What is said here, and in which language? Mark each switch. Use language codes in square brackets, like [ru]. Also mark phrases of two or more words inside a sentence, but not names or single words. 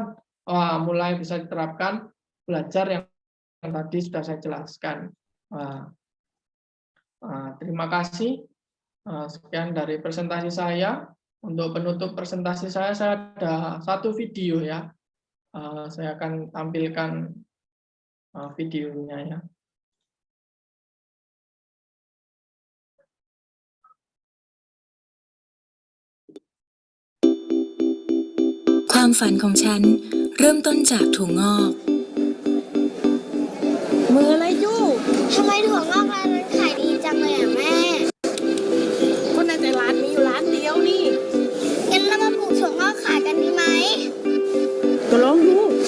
[id] Mulai bisa diterapkan belajar yang tadi sudah saya jelaskan. Terima kasih. Sekian dari presentasi saya. Untuk penutup presentasi saya ada 1 video ya. Saya akan tampilkan videonya ya. [th] ความฝันของฉันเริ่มต้นจากถั่วงอก มืออะไรจู้ทำไมถั่วงอกร้านนั้นขายดีจังเลยอ่ะแม่ก็ในแต่ร้านมีอยู่ร้านเดียวนี่งั้นเรามาปลูกถั่วงอกขายกันดีไหมก็ลองดู